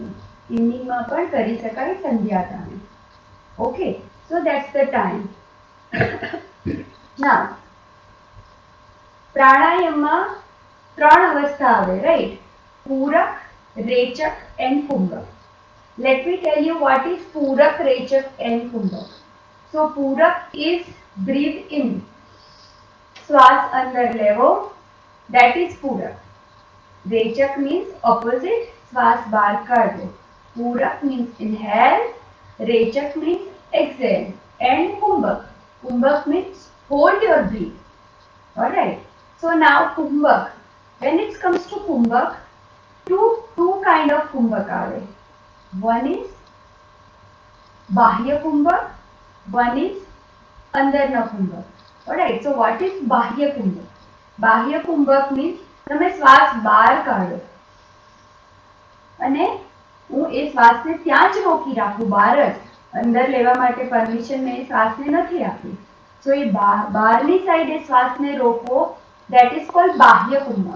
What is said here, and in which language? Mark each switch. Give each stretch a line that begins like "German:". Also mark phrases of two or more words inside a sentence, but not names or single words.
Gujarati: ઇવનિંગમાં પણ કરી શકાય, સંધ્યા ટાઈમ.
English: okay, so that's the time.
Gujarati: ના, પ્રાણાયામમાં 3 અવસ્થા આવે, રાઈટ. પૂરક, રેચક એન્ડ કુંભક.
English: Let me tell you what is Purak, Rechak and Kumbhak. So Purak is breathe in.
Gujarati: શ્વાસ અંદર લેવો,
English: that is Purak. Rechak means opposite,
Gujarati: શ્વાસ બહાર કાઢવો.
English: Purak means inhale, Rechak means exhale, and Kumbhak. Kumbhak means hold your breath. Alright. So now Kumbhak. When it comes to Kumbhak, two kind of Kumbhak are. One is Bahya Kumbhak, one is Andarna Kumbhak. Alright, so what is Bahya Kumbhak?
Gujarati: બાહ્ય કુંભક મીન્સ તમે શ્વાસ બહાર કાઢો અને હું એ શ્વાસને ત્યાં જ રોકી રાખું, બહાર જ, અંદર લેવા માટે પરમિશન મેં શ્વાસને નથી આપી. સો એ બહારની સાઈડે શ્વાસને રોકવો,
English: that is called
Gujarati: બાહ્ય કુંભક.